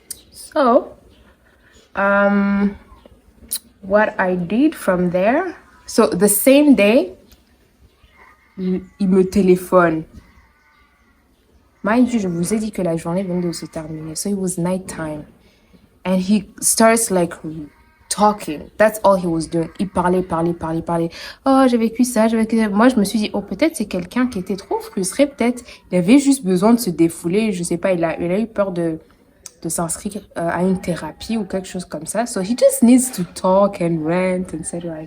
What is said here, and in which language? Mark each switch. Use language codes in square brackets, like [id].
[en] So, what I did from there, so the same day, [fr] il me téléphone. [en] Mind you, [fr] je vous ai dit que la journée venait de se terminer. [en] So it was nighttime. And he starts like talking. That's all he was doing. [fr] Il parlait. Oh, j'ai vécu ça, j'ai vécu ça. Moi, je me suis dit, oh, peut-être c'est quelqu'un qui était trop frustré. Peut-être il avait juste besoin de se défouler. Je sais pas, il a eu peur de s'inscrire à une thérapie ou quelque chose comme ça. [en] So he just needs to talk and rant, etc.